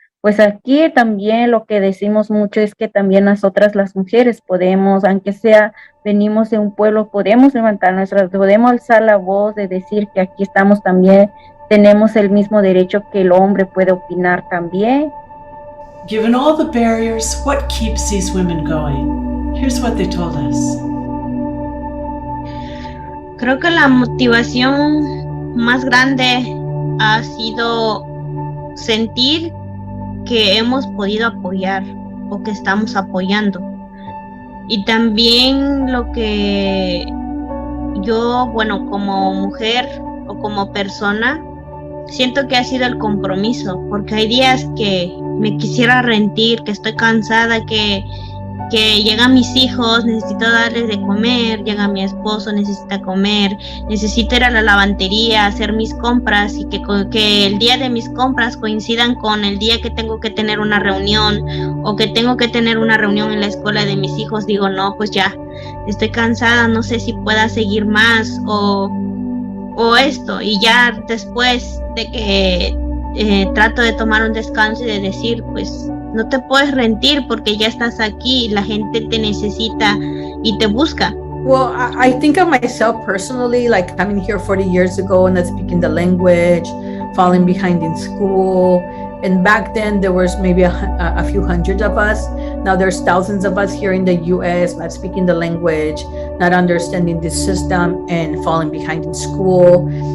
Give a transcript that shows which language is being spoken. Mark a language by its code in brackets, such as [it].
[es] Pues aquí también lo que decimos mucho es que también nosotras las mujeres podemos, aunque sea, venimos de un pueblo, podemos levantar podemos alzar la voz de decir que aquí estamos también, tenemos el mismo derecho que el hombre puede opinar también. [en] Given all the barriers, what keeps these women going? Here's what they told us. [es] creo que la motivación más grande ha sido sentir que hemos podido apoyar o que estamos apoyando. Y también lo que yo, bueno, como mujer o como persona, siento que ha sido el compromiso, porque hay días que me quisiera rendir, que estoy cansada, que llegan mis hijos, necesito darles de comer, llega mi esposo, necesita comer, necesito ir a la lavandería, hacer mis compras y que el día de mis compras coincidan con el día que tengo que tener una reunión o que tengo que tener una reunión en la escuela de mis hijos. Digo, no, pues ya, estoy cansada, no sé si pueda seguir más o esto. Y ya después de que trato de tomar un descanso y de decir, pues no te puedes rendir porque ya estás aquí, la gente te necesita y te busca. [en] Well, I think of myself personally, like coming here 40 years ago and not speaking the language, falling behind in school. And back then there was maybe a few hundred of us. Now there's thousands of us here in the US, not speaking the language, not understanding the system and falling behind in school.